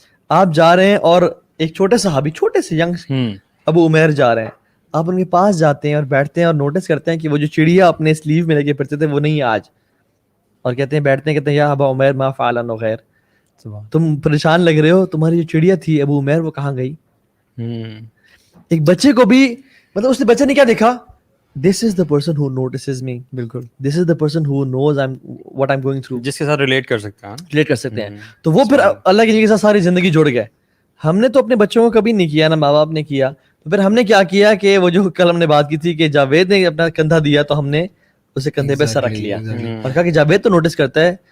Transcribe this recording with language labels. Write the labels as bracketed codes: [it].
[ur] آپ جا رہے ہیں اور ایک چھوٹے صحابی, چھوٹے سے ینگ ابو عمیر جا رہے ہیں, آپ ان کے پاس جاتے ہیں اور بیٹھتے ہیں اور نوٹس کرتے ہیں کہ وہ جو چڑیا اپنے سلیو میں لے کے پھرتے تھے وہ نہیں ہے آج, اور کہتے ہیں, بیٹھتے ہیں, کہتے ہیں [ar] یا ابا عمیر ما فعل غیر, [ur] تم پریشان لگ رہے ہو, تمہاری جو چڑیا تھی ابو عمیر وہ کہاں گئی. ایک بچے کو بھی مطلب اس نے, بچے نے کیا دیکھا, [en] this is the person who notices me, [ur] بالکل, [en] this is the person who knows what I'm going through, [ur] جس کے ساتھ ریلیٹ کر سکتے ہیں. تو وہ پھر اللہ کے ساتھ ساری زندگی جڑ گئے. ہم نے تو اپنے بچوں کو کبھی نہیں کیا, نہ ماں باپ نے کیا. تو پھر ہم نے کیا کیا کہ وہ جو کل ہم نے بات کی تھی کہ جاوید نے اپنا کندھا دیا, تو ہم نے اسے کندھے پہ سر رکھ لیا اور کہا کہ جاوید تو نوٹس کرتا ہے,